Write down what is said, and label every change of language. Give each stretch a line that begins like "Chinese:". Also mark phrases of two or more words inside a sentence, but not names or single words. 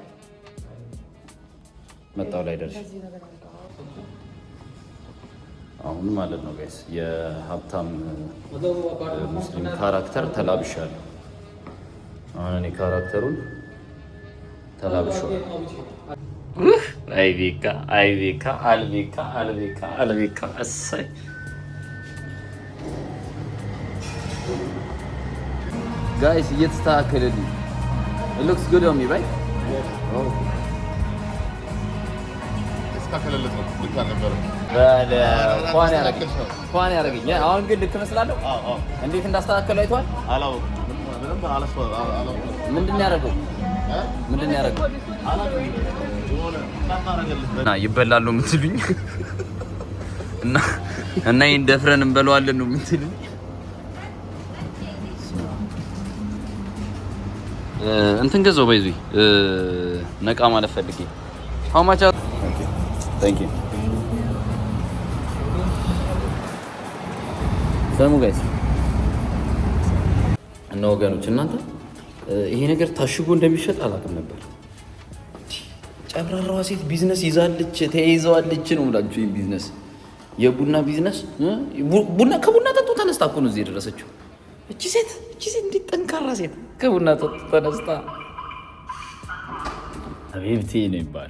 Amharic: መጣው ላይ ደርሽ አሁን ማለት ነው ጋይስ። የሀብታም ሙስሊም ካራክተር ተላብሻለሁ። አሁን እኔ ካራክተሩን ተላብሻለሁ። አይቤካ አይቤካ አልቤካ አልቤካ አልቤካ እሰይ ጋይስ እየተስተካከለልኝ
English: it looks good on me right
Amharic: ተስተካከለለት ነው ልክ ነበር ኳን ያረገኝ አሁን ግን ልክ መስላለሁ። እንዴት እንዳስተካከለው አይቷል። ምንድን ነው ያደረገው? እና ይበላል ነው የምትሉኝ እና ይሄን ደፍረን እንበለዋለን ነው የምትሉኝ። እንትን ገዛው ባይዙ ነቃ ማለት ፈልጌ
English: how much thank you
Amharic: ሰሙ ጋይስ እና ወገኖች እናንተ ይሄ ነገር ታሽጎ እንደሚሸጥ አላውቅም ነበር። ጨብራራዋ ሴት ቢዝነስ ይዛለች ተይዘዋለች ነው የምላችሁ። ይሄን ቢዝነስ የቡና ቢዝነስ ቡና ከቡና ጠጡ ተነስታ እኮ ነው እዚህ የደረሰችው። እቺ ሴት እንዴት ጠንካራ ሴት ከቡና ጠጡ ተነስታ ሀቢብቲ ነው ይባላል።